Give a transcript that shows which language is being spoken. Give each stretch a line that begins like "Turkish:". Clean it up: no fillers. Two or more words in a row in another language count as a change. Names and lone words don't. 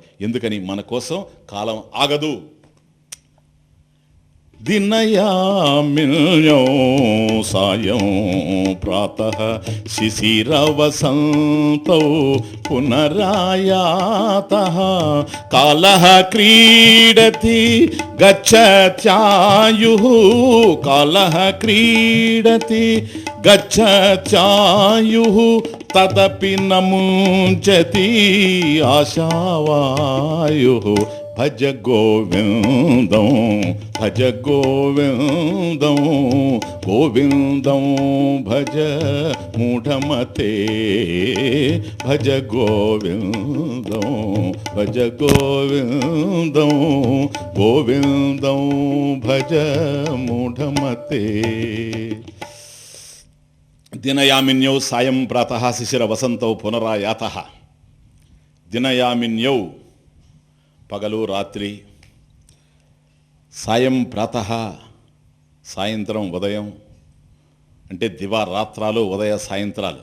Telugu: ఎందుకని మన కోసం కాలం ఆగదు.
Sanskrit: దినయామిన్యో సాయం ప్రాతః శిశిరవసంతౌ పునరాయాతః కాలః క్రీడతి గచ్చత్యాయుః కాలః క్రీడతి గచ్చత్యాయుః తదపి నముంచతి ఆశావాయుః భజ గోవిందం భజ గోవిందం గోవిందం భజ మూఢమతే భజ గోవిందం భజ గోవిందం గోవిందం భజ మూఢమతే. దినయామిన్యౌ సాయం ప్రాతః శిశిర వసంతౌ పునరాయాతః.
Telugu: దినయామిన్యౌ పగలు రాత్రి,
Sanskrit: సాయం ప్రాతః
Telugu: సాయంత్రం ఉదయం, అంటే దివారాత్రాలు ఉదయ సాయంత్రాలు.